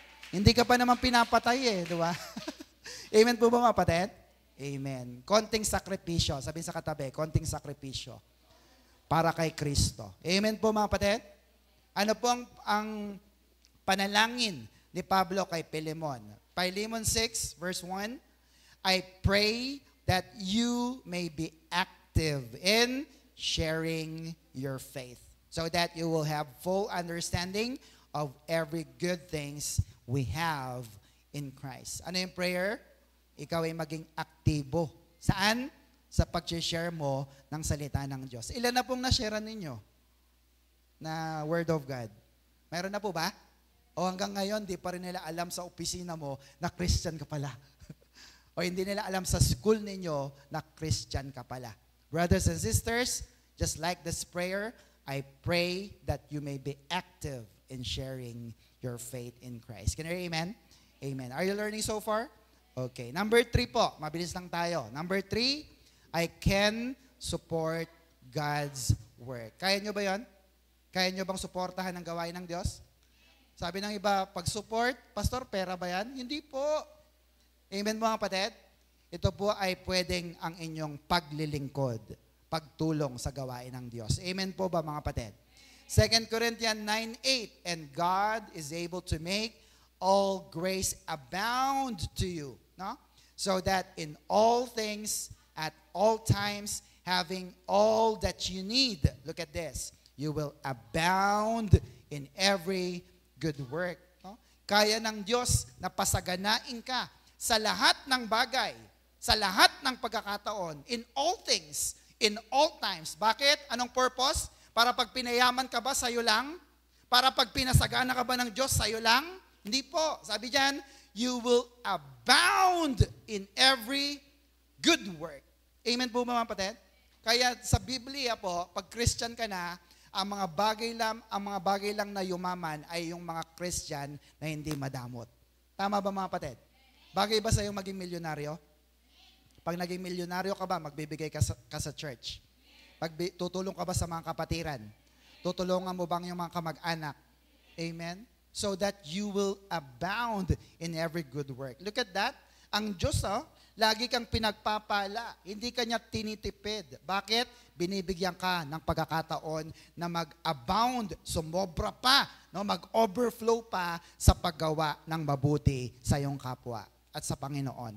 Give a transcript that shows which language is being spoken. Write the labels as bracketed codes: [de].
[tl] Hindi ka pa naman pinapatay di ba? Amen po ba mga kapatid? Amen. Konting sakripisyo. Sabihin sa katabi, konting sakripisyo para kay Kristo. Amen po mga kapatid? Ano po ang panalangin ni Pablo kay Philemon? [en] Philemon 6 verse 1, I pray that you may be active in sharing your faith so that you will have full understanding of every good things we have in Christ. [tl] Ano yung prayer? Ikaw ay maging aktibo. Saan? Sa pag-share mo ng salita ng Diyos. Ilan na pong na-share ninyo na Word of God? Meron na po ba? O hanggang ngayon, di pa rin nila alam sa opisina mo na Christian ka pala. O hindi nila alam sa school ninyo na Christian ka pala. [en] Brothers and sisters, just like this prayer, I pray that you may be active in sharing your faith in Christ. Can you hear amen? Amen. Are you learning so far? Okay. Number 3 po. [tl] Mabilis lang tayo. [en] Number 3, I can support God's work. [tl] Kaya nyo ba yon? Kaya nyo bang suportahan ang gawain ng Diyos? Sabi ng iba, pag-support, Pastor, pera ba yan? Hindi po. Amen mga kapatid? Ito po ay pwedeng ang inyong paglilingkod, pagtulong sa gawain ng Diyos. Amen po ba mga kapatid? [en] 2 Corinthians 9:8, and God is able to make all grace abound to you, no? So that in all things, at all times, having all that you need, look at this, you will abound in every good work. No? [tl] Kaya ng Diyos na pasaganain ka sa lahat ng bagay, sa lahat ng pagkakataon, [en] in all things, in all times. [tl] Bakit? Anong purpose? Para pag pinayaman ka ba, sa'yo lang? Para pag pinasagana ka ba ng Diyos, sa'yo lang? Hindi po. Sabi diyan, [en] you will abound in every good work. [tl] Amen po mga kapatid? Kaya sa Biblia po, pag Christian ka na, ang mga bagay lang na yumaman ay yung mga Christian na hindi madamot. Tama ba mga kapatid? Bagay ba sa'yo maging milyonaryo? Pag naging milyonaryo ka ba, magbibigay ka sa church? Tutulong ka ba sa mga kapatiran? Tutulungan mo bang yung mga kamag-anak? Amen? [en] So that you will abound in every good work. Look at that. [tl] Ang Diyos, lagi kang pinagpapala. Hindi ka niya tinitipid. Bakit? Binibigyan ka ng pagkakataon na mag-abound, sumobra pa, no? Mag-overflow pa sa paggawa ng mabuti sa iyong kapwa at sa Panginoon.